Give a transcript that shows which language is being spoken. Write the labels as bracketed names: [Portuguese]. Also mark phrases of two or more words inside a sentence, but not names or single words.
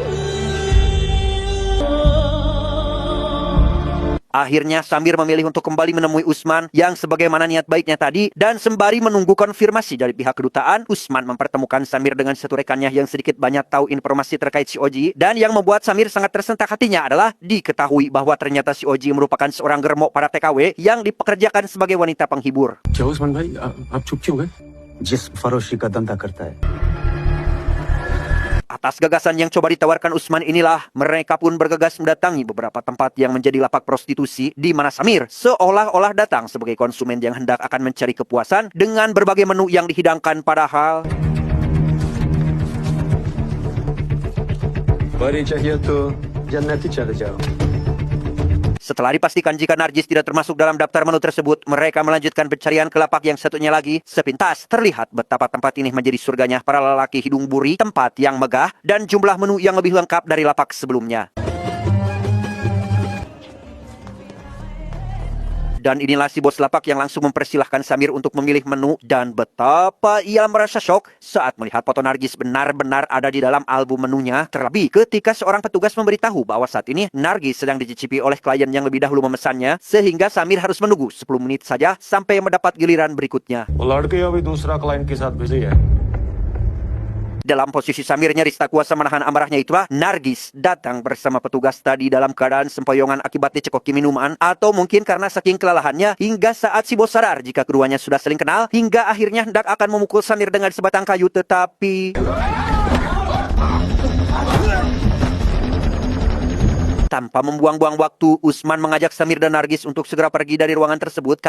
[Indonesian] Akhirnya Samir memilih untuk kembali menemui Usman yang sebagaimana niat baiknya tadi, dan sembari menunggu konfirmasi dari pihak kedutaan, Usman mempertemukan Samir dengan satu rekannya yang sedikit banyak tahu informasi terkait si Oji, dan yang membuat Samir sangat tersentak hatinya adalah diketahui bahwa ternyata si Oji merupakan seorang germok para TKW yang dipekerjakan sebagai wanita penghibur. [Hindi] क्या उस्मान भाई आप चुप क्यों गए? जिस फरोशी का धंधा करता है, [Indonesian] Atas gagasan yang coba ditawarkan Usman inilah, mereka pun bergegas mendatangi beberapa tempat yang menjadi lapak prostitusi, di mana Samir seolah-olah datang sebagai konsumen yang hendak akan mencari kepuasan dengan berbagai menu yang dihidangkan, padahal [Hindi] बड़ी चाहिए तो जन्नती चले जाओ। [Indonesian] setelah dipastikan jika Nargis tidak termasuk dalam daftar menu tersebut, mereka melanjutkan pencarian ke lapak yang satunya lagi. Sepintas terlihat betapa tempat ini menjadi surganya para lelaki hidung buri, tempat yang megah dan jumlah menu yang lebih lengkap dari lapak sebelumnya. Dan inilah si bos lapak yang langsung mempersilahkan Samir untuk memilih menu, dan betapa ia merasa syok saat melihat foto Nargis benar-benar ada di dalam album menunya. Terlebih ketika seorang petugas memberitahu bahwa saat ini Nargis sedang dicicipi oleh klien yang lebih dahulu memesannya, sehingga Samir harus menunggu 10 menit saja sampai mendapat giliran berikutnya. [Hindi] वो लड़के अभी दूसरा क्लाइंट के साथ बिजी है। [Indonesian] Dalam posisi Samir nyaris tak kuasa menahan amarahnya itulah, Nargis datang bersama petugas tadi dalam keadaan sempoyongan akibat dicekoki minuman, atau mungkin karena saking kelelahannya, hingga saat si bos sadar jika keduanya sudah saling kenal, hingga akhirnya hendak akan memukul Samir dengan sebatang kayu, tetapi tanpa membuang-buang waktu, Usman mengajak Samir dan Nargis untuk segera pergi dari ruangan tersebut.